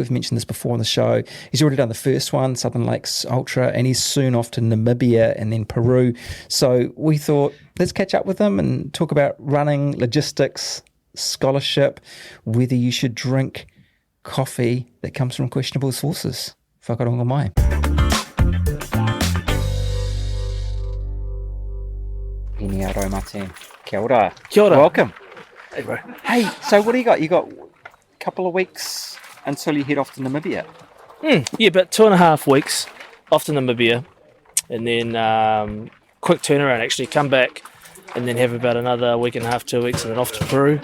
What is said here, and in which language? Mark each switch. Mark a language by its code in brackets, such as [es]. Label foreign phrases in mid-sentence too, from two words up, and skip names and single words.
[en] We've mentioned this before on the show. He's already done the first one, Southern Lakes Ultra, and he's soon off to Namibia and then Peru. So we thought, let's catch up with him and talk about running, logistics, scholarship, whether you should drink coffee that comes from questionable sources. [mi] Whakarongo mai. Enia Raumate. Kia ora. Kia ora. [en] Welcome. Hey, bro. Hey, so what do you got? You got a couple of weeks until you head off to Namibia. Yeah, about 2.5 weeks off to Namibia, and then quick turnaround actually, come back and then have about another week and a half, 2 weeks, and then off to Peru.